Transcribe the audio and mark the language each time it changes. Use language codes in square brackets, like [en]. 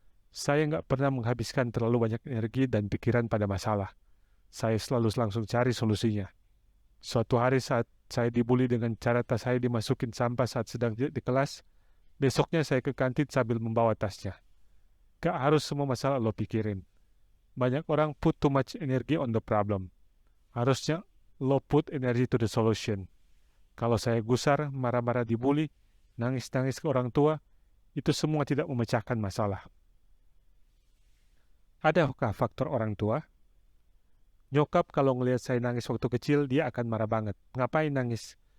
[id] Saya nggak pernah menghabiskan terlalu banyak energi dan pikiran pada masalah. Saya selalu langsung cari solusinya. Suatu hari saat saya dibully dengan cara tas saya dimasukin sampah saat sedang di kelas, besoknya saya ke kantin sambil membawa tasnya. Gak harus semua masalah lo pikirin. Banyak orang [en] put too much energy on the problem. [id] Harusnya lo [en] put energy to the solution. [id] Kalau saya gusar, marah-marah dibully, nangis-nangis ke orang tua, itu semua tidak memecahkan masalah. Adakah faktor orang tua? Nyokap kalau ngelihat saya nangis waktu kecil, dia akan marah banget. Ngapain nangis?